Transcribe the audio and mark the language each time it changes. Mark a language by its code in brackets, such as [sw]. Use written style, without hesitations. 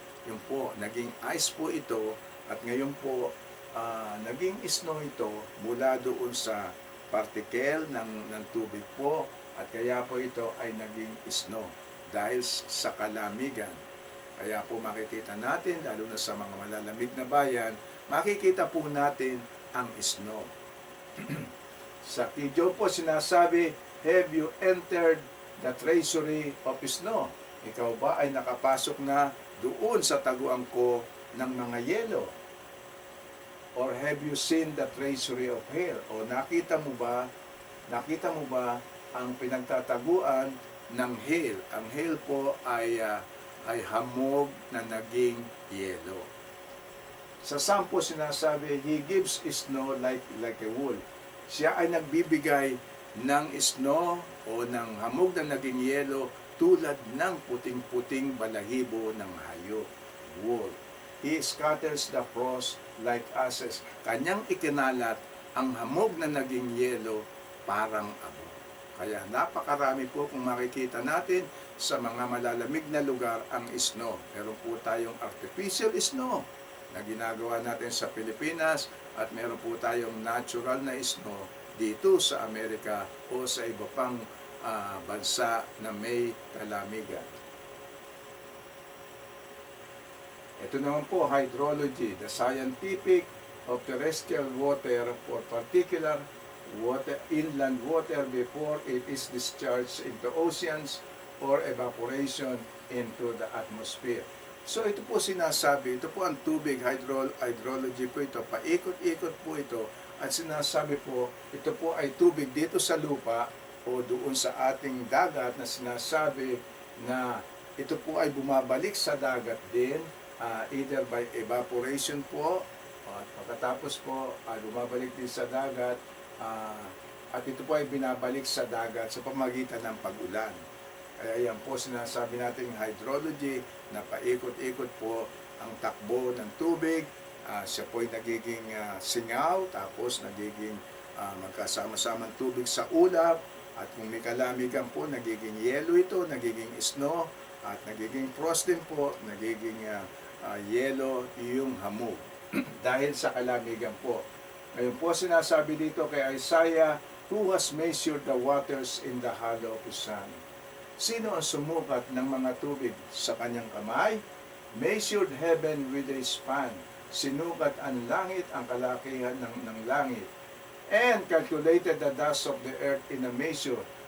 [tl] Yung po, naging ice po ito at ngayon po naging snow ito mula doon sa particle ng tubig po at kaya po ito ay naging snow dahil sa kalamigan. Kaya po makikita natin, lalo na sa mga malalamig na bayan, makikita po natin ang snow. Sa Job po sinasabi, [en] have you entered the treasury of snow? [tl] Ikaw ba ay nakapasok na doon sa taguan ko ng mga yelo? [en] Or have you seen the treasury of hail? [tl] O nakita mo ba ang pinagtataguan ng hail? Ang hail po ay hamog na naging yelo. Sa Psalm po sinasabi, [en] He gives snow like a wool. [tl] Siya ay nagbibigay ng snow o ng hamog na naging yelo tulad ng puting-puting balahibo ng hayop, wool. [en] He scatters the frost like ashes. [tl] Kanyang ikinalat ang hamog na naging yelo parang abo. Kaya napakarami po kung makikita natin sa mga malalamig na lugar ang snow. Meron po tayong artificial snow na ginagawa natin sa Pilipinas at meron po tayong natural na snow dito sa Amerika o sa iba pang bansa na may kalamigan. Ito naman po, [en] hydrology, the scientific of terrestrial water for particular water, inland water before it is discharged into oceans or evaporation into the atmosphere. [tl] So ito po sinasabi, ito po ang tubig, hydrology po ito, paikot-ikot po ito, at sinasabi po, ito po ay tubig dito sa lupa o doon sa ating dagat na sinasabi na ito po ay bumabalik sa dagat din, [en] either by evaporation [tl] po, at pagkatapos po ay bumabalik din sa dagat, at ito po ay binabalik sa dagat sa pamagitan ng pag-ulan. Kaya yan po sinasabi natin hydrology na paikot-ikot po ang takbo ng tubig. Siya po ay nagiging singaw, tapos nagiging magkasama-samang tubig sa ulap. At kung may kalamigan po, nagiging yelo ito, nagiging snow, at nagiging frost din po, nagiging yelo yung hamog. Dahil sa kalamigan po. Ngayon po sinasabi dito kay Isaiah, [en] who has measured the waters in the hollow of his hand? [tl] Sino ang sumukat ng mga tubig sa kanyang kamay? [en] Measured heaven with a span. [tl] Sinukat ang langit, ang kalakihan ng langit. [en] And calculated the dust of the earth in a measure.